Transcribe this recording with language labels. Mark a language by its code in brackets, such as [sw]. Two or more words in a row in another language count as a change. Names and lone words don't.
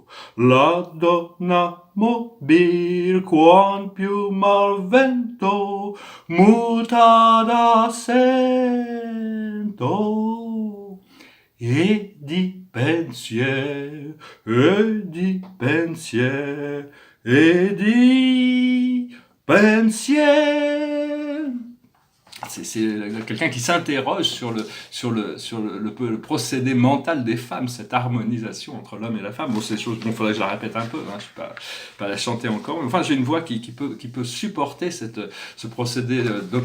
[it] La donna mobil, quam più mal vento, muta d'accento e di pensier, e di pensier, e di pensier. [fr] C'est quelqu'un qui s'interroge sur le procédé mental des femmes, cette harmonisation entre l'homme et la femme. Bon, ces choses, bon, faudrait que je la répète un peu, hein, je ne vais pas la chanter encore. Mais enfin, j'ai une voix qui peut supporter ce procédé d'opéra.